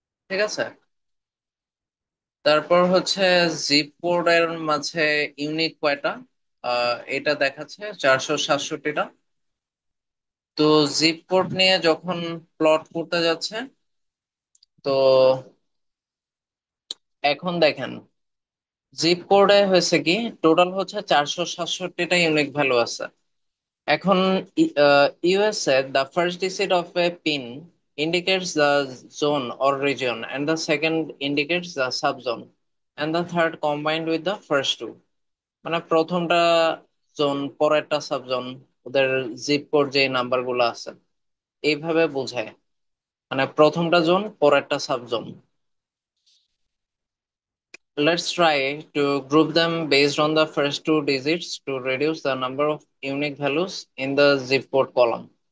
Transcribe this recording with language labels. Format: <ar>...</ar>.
<bn>ঠিক আছে। তারপর হচ্ছে জিপ কোডের মাঝে ইউনিক কয়টা, এটা দেখাচ্ছে 467টা। তো জিপ কোড নিয়ে যখন প্লট করতে যাচ্ছে, তো এখন দেখেন জিপ কোডে হয়েছে কি টোটাল হচ্ছে 467টা ইউনিক ভ্যালু আছে। এখন</bn> <en>USA the first digit of a pin indicates the zone or region and the second indicates the subzone and the third combined with the first two।</en> <bn>মানে প্রথমটা জোন পরেরটা subzone, ওদের zip code যে number গুলো আছে এইভাবে বোঝায়। মানে প্রথমটা জোন পরেরটা subzone.</bn> <en>Let's try to group them based on the first two digits to reduce the number of unique values in the zip code column।</en>